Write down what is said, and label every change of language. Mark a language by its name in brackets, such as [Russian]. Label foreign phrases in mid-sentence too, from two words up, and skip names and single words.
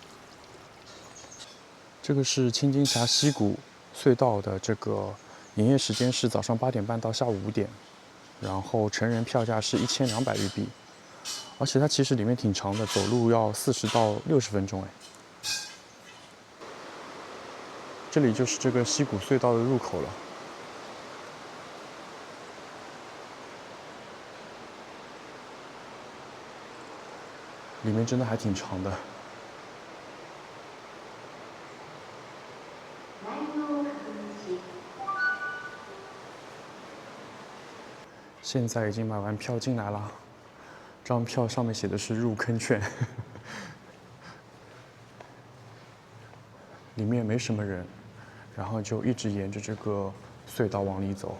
[Chinese] 這個是千金峽溪谷隧道的这個營業時間是早上8點半到下午5點。然後成人票價是1200日幣，而且它其實裡面挺長的，走路要40到60分鐘哎。這裡就是這個溪谷隧道的入口了。裡面真的還挺長的。现在已經買完票進來了，這張票上面寫的是入坑券，裡面沒什麼人，然後就一直沿着這個隧道往裡走。